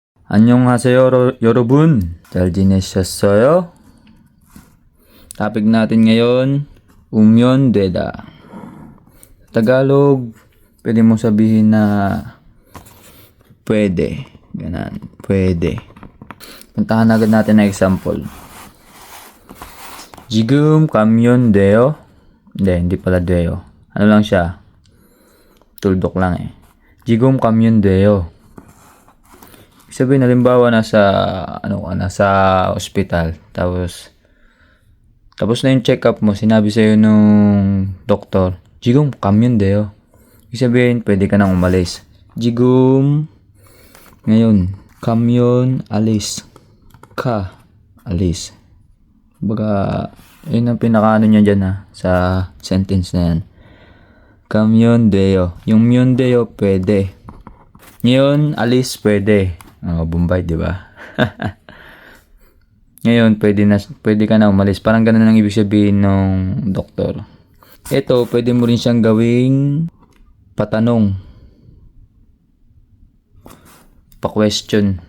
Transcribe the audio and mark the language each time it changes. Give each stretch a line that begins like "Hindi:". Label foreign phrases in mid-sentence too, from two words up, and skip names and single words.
Korean: 안녕하세요, 여러분. 잘 지내셨어요?
Filipino: Topic natin ngayon, umyon되다. Tagalog, pwede mo sabihin na pwede. Ganan, pwede. Puntahan agad natin na example.
Korean: 지금 가면 돼요?
Filipino: hindi pala 돼요. Ano lang siya? Tuldok lang eh.
Korean: 지금 가면 돼요.
Filipino: Sabihin, halimbawa nasa ospital, tapos na yung check-up mo, sinabi sa'yo nung doktor,
Korean: 지금 가면 돼요.
Filipino: Ibig sabihin, pwede ka nang umalis. 지금, ngayon, 가면, alis. Alis. Baga, yun ang pinakaano niya dyan sa sentence na yan.
Korean: 가면 돼요. Yung 면 돼요,
Filipino: pwede. Ngayon, alis, pwede. Bombay, di ba? Ngayon, pwede ka na umalis. Parang ganun ang ibig sabihin ng doktor. Ito, pwede mo rin siyang gawing patanong. Pa-question.